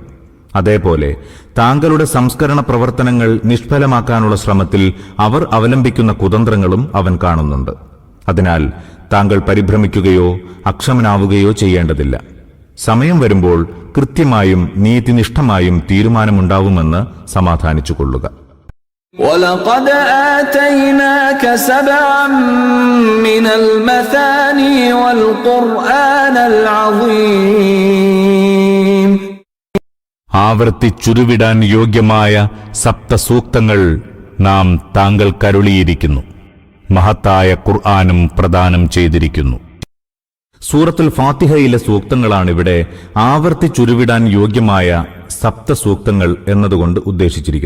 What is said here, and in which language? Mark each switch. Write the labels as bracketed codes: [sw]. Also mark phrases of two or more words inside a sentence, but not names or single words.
[ml] അതേപോലെ താങ്കളുടെ സംസ്കരണ പ്രവർത്തനങ്ങൾ നിഷ്ഫലമാക്കാനുള്ള ശ്രമത്തിൽ അവർ അവലംബിക്കുന്ന കുതന്ത്രങ്ങളും അവൻ കാണുന്നുണ്ട്. അതിനാൽ താങ്കൾ പരിഭ്രമിക്കുകയോ അക്ഷമനാവുകയോ ചെയ്യേണ്ടതില്ല. സമയം വരുമ്പോൾ കൃത്യമായും നീതിനിഷ്ഠമായും തീരുമാനമുണ്ടാവുമെന്ന് സമാധാനിച്ചുകൊള്ളുക. [ar] وَلَقَدْ آتَيْنَاكَ 7 مِّنَ الْمَثَانِي وَالْقُرْآنَ الْعَظِيمِ [ml] ആവർത്തിച്ചുരുവിടാൻ യോഗ്യമായ സപ്തസൂക്തങ്ങൾ നാം താങ്കൾക്കരുളിയിരിക്കുന്നു. മഹത്തായ ഖുർആനും പ്രദാനം ചെയ്തിരിക്കുന്നു. സൂറത്തുൽ ഫാത്തിഹയിലെ സൂക്തങ്ങളാണിവിടെ ആവർത്തിച്ചുരുവിടാൻ യോഗ്യമായ സപ്തസൂക്തങ്ങൾ എന്നതുകൊണ്ട് ഉദ്ദേശിച്ചിരിക്കുന്നത്.